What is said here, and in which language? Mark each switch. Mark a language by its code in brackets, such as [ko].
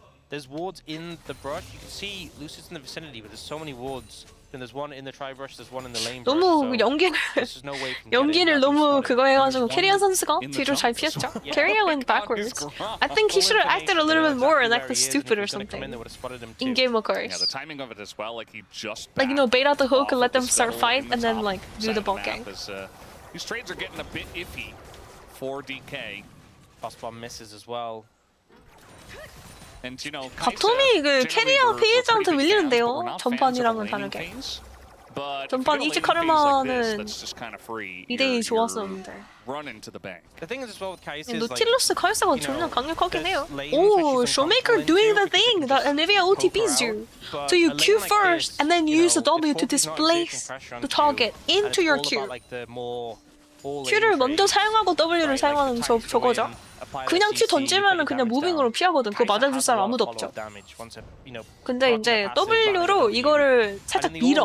[en] There's wards in the brush. You can see Lucid's in the vicinity, but there's so many wards. And there's one in the tri brush, there's one in the lane brush. [ko] 너무 연기를 너무 그거 해가지고 캐리어 선수가 뒤로 잘 피했죠. [en] Carrier went backwards. I think he should have acted a little bit more and acted stupid or something. In game, of course. Yeah, the timing of it as well. Like he just like, you know, bait out the hook and let them start fight and then like do the bot gang. These trades are getting a bit iffy for DK. Boss bomb misses as well. And you know, [ko] 바텀이 그 캐리어 피해자한테 밀리는데요. 전반이랑은 다르게. 전반 이지 카르마는 2대2 좋았었는데. [en] The thing is as well with Kai'Sa is [ko] 노틸러스 카이사가 존나 강력하긴 해요. [en] Oh, Showmaker doing the thing that Anivia OTPs do. So you Q first and then use the W to displace the target into your Q. [ko] Q를 먼저 사용하고 W를 사용하는 저거죠. 그냥 Q 던지면은 그냥 무빙으로 피하거든. 그거 맞아줄 사람 아무도 없죠. 근데 이제 W로 이거를 살짝 밀어.